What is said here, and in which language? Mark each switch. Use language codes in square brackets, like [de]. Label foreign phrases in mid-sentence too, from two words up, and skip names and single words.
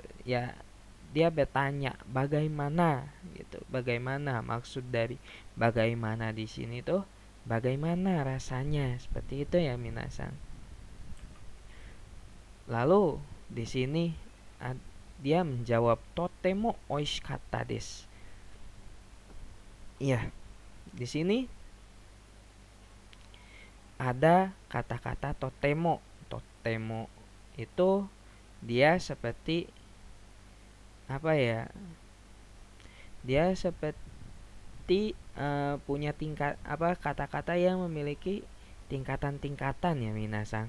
[id] Ya, dia bertanya bagaimana gitu. Bagaimana, maksud dari bagaimana di sini tuh bagaimana rasanya, seperti itu ya minasang. Lalu di sini dia menjawab [ja] とても美味しかったです. [id] Iya, di sini ada kata-kata totemo. Totemo itu dia seperti dia seperti punya tingkat kata-kata yang memiliki tingkatan-tingkatan ya minasang.